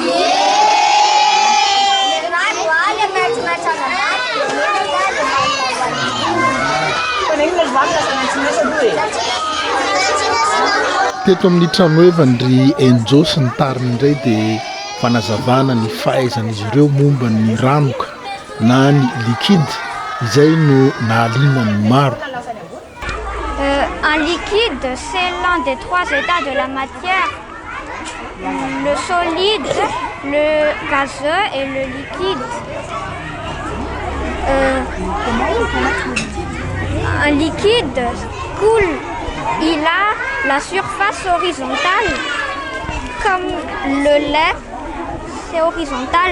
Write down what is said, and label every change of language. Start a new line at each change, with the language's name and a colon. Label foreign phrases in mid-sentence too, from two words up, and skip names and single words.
Malagasy: teto amin'ny trano evandry enjo sy ny tariny indray dia fanazavana ny fahaizan'izy ireo momba ny ranoka na ny liquide izay no nahaliana ny maro.
French: Un liquide, c'est l'un des 3 états de la matière. Le solide, le gazeux et le liquide. Un liquide coule, il a la surface horizontale, comme le lait, c'est horizontal.